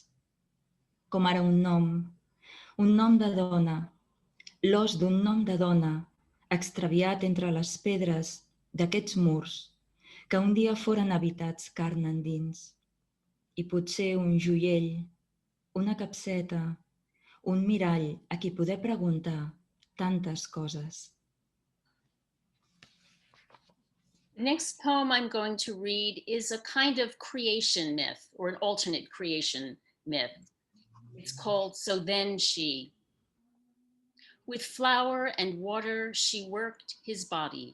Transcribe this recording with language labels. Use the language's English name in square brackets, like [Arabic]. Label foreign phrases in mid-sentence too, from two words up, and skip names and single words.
[Catalan] Com ara un nom de dona, l'os d'un nom de dona, extraviat entre les pedres d'aquests murs que un dia foren habitats carn endins. I potser un joiell, una capseta, un mirall a qui poder preguntar tantes coses. [English] The next poem I'm going to read is a kind of creation myth, or an alternate creation myth. It's called So Then She. With flour and water, she worked his body.